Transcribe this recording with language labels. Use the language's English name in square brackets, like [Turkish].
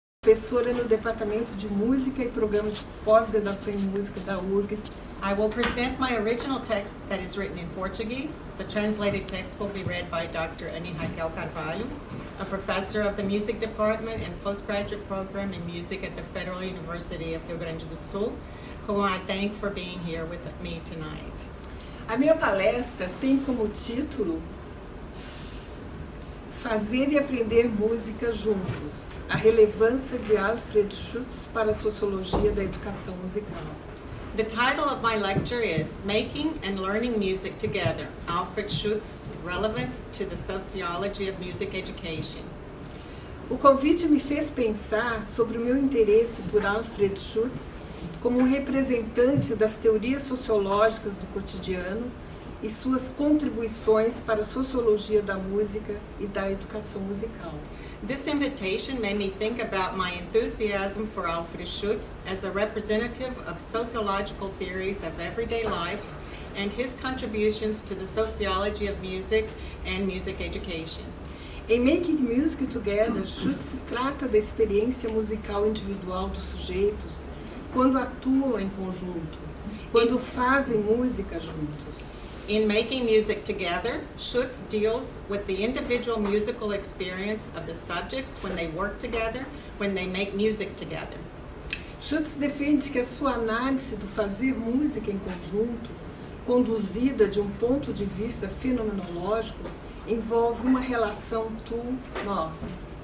[Portuguese] professora no Departamento de Música e Programa de Pós-Graduação em Música da URGS. [English] I will present my original text that is written in Portuguese. The translated text will be read by Dr. Ani Raquel Carvalho, a professor of the Music Department and Postgraduate Program in Music at the Federal University of Rio Grande do Sul, whom I thank for being here with me tonight. [Portuguese] A minha palestra tem como título Fazer e Aprender Música Juntos, a relevância de Alfred Schutz para a Sociologia da Educação Musical. [English] The title of my lecture is Making and Learning Music Together, Alfred Schutz's Relevance to the Sociology of Music Education. [Portuguese] O convite me fez pensar sobre o meu interesse por Alfred Schutz como um representante das teorias sociológicas do cotidiano e suas contribuições para a sociologia da música e da educação musical. [English] This invitation made me think about my enthusiasm for Alfred Schutz as a representative of sociological theories of everyday life and his contributions to the sociology of music and music education. [Portuguese] Em Making Music Together, Schutz trata da experiência musical individual dos sujeitos quando atuam em conjunto, quando fazem música juntos. [English] In Making Music Together, Schutz deals with the individual musical experience of the subjects when they work together, when they make music together. [Portuguese] Schutz defende que a sua análise do fazer música em conjunto, conduzida de um ponto de vista fenomenológico, envolve uma relação tu-nós.